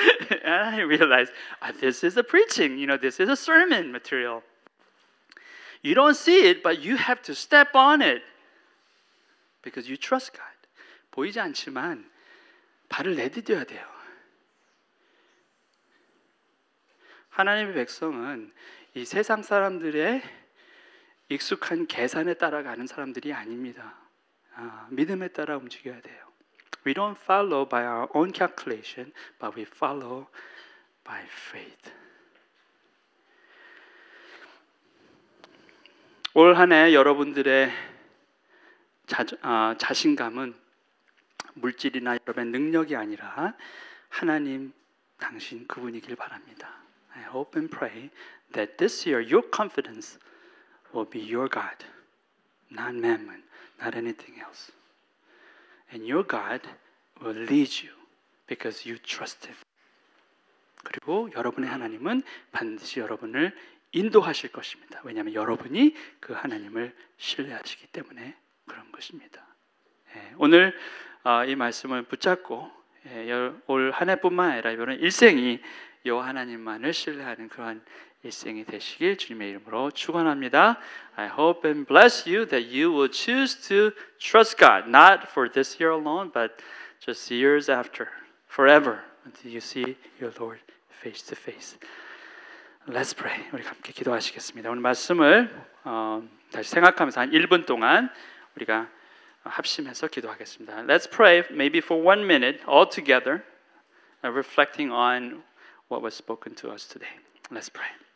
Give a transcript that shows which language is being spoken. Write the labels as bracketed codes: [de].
[en] And I realized this is a preaching, this is a sermon material. You don't see it, but you have to step on it because you trust God. [ko] 보이지 않지만 발을 내디뎌야 돼요. 하나님의 백성은 이 세상 사람들의 익숙한 계산에 따라가는 사람들이 아닙니다. 믿음에 따라 움직여야 돼요. [en] We don't follow by our own calculation, but we follow by faith. [ko] 올 한 해 여러분들의 자신감은 물질이나 여러분의 능력이 아니라 하나님, 당신 그분이길 바랍니다. [en] I hope and pray that this year your confidence will be your God, not mammon, not anything else. And your God will lead you because you trust Him. [ko] 그리고 여러분의 하나님은 반드시 여러분을 인도하실 것입니다. 왜냐하면 여러분이 그 하나님을 신뢰하시기 때문에 그런 것입니다. 오늘 이 말씀을 붙잡고 올 한 해뿐만 아니라 이번 일생이 여호와 하나님만을 신뢰하는 그러한 일생이 되시길 주님의 이름으로 축원합니다. [en] I hope and bless you that you will choose to trust God, not for this year alone, but just years after, forever, until you see your Lord face to face. Let's pray. [ko] 우리 함께 기도하시겠습니다. 오늘 말씀을 다시 생각하면서 한 1분 동안 우리가 합심해서 기도하겠습니다. [en] Let's pray maybe for 1 minute all together, reflecting on what was spoken to us today. Let's pray.